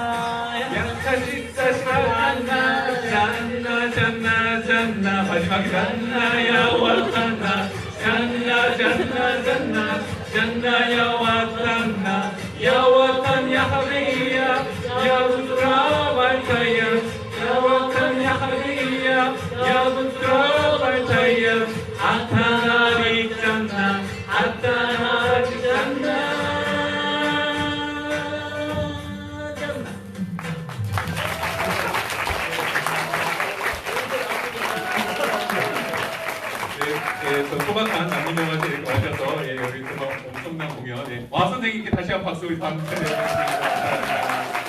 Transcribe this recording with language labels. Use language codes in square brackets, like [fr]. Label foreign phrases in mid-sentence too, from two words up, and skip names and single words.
[ar] يا خسيس ارحل عنا جنة جنة جنة 마지막 جنة يا وطننا جنة جنة جنة جنة يا وطننا يا وطن يا حبيبي يا بتراب الطيب يا وطن يا حبيبي يا بتراب الطيب حتى نارك جنة حتى نارك جنة [ko] 또 소박한 남녀동화제 이렇게 오셔서 여기 또 엄청난 공연 와 선생님께 다시 한번 박수 부탁드리겠습니다.